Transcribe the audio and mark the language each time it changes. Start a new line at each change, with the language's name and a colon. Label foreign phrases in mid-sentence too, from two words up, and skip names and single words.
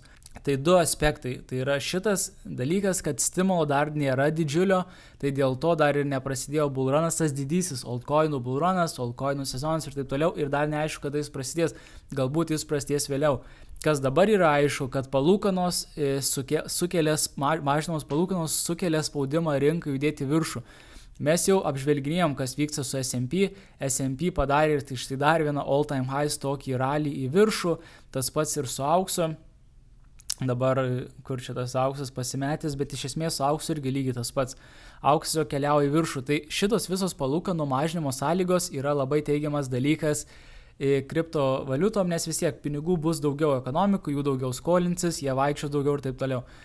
Lithuanian: Tai du aspektai, tai yra šitas dalykas, kad stimulo dar nėra didžiulio, tai dėl to dar ir neprasidėjo bullrunas, tas didysis altcoinų bullrunas, altcoinų sezonas ir taip toliau ir dar neaišku, kada jis prasidės, galbūt jis prasidės vėliau. Kas dabar yra aišku, kad palūkanos mažinamos palūkanos sukelia spaudimą rinkai judėti viršų. Mes jau apžvelginėjom, kas vyksta su S&P padarė ir tai štai dar vieną
English: all-time high
Lithuanian: tokį ralį į viršų, tas pats ir su auksu. Dabar, kur čia tas auksas pasimetęs, bet iš esmės su auksu irgi lygiai tas pats. Auksas keliauja į viršų. Tai šitos visos palūkanų mažinimo sąlygos yra labai teigiamas dalykas kriptovaliutom, nes vis tiek pinigų bus daugiau ekonomikų, jų daugiau skolinsis, jie vaikščios daugiau ir taip toliau.